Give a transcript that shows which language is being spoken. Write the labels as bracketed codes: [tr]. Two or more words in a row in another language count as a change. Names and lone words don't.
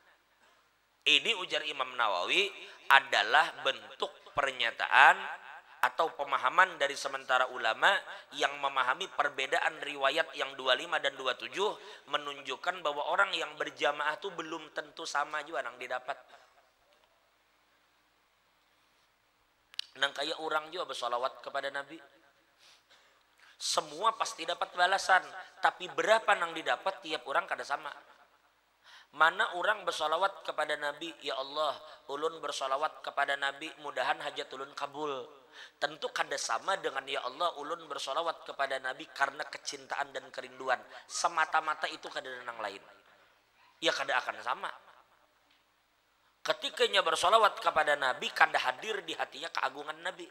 [id] Ini ujar Imam Nawawi adalah bentuk pernyataan atau pemahaman dari sementara ulama yang memahami perbedaan riwayat yang 25 dan 27 menunjukkan bahwa orang yang berjamaah itu belum tentu sama juga yang didapat. [bjn] Nang kayak orang juga bersolawat kepada Nabi. Semua pasti dapat balasan, tapi berapa yang didapat tiap orang kada sama. [id] Mana orang bersolawat kepada Nabi, [ar] يا الله, [bjn] ulun bersolawat kepada Nabi, mudahan hajat ulun kabul. Tentu kada sama dengan [ar] يا الله, [bjn] ulun bersolawat kepada Nabi karena kecintaan dan kerinduan. Semata-mata itu kada ada yang lain. Ya kada akan sama. Ketikanya bersolawat kepada Nabi, kada hadir di hatinya keagungan Nabi.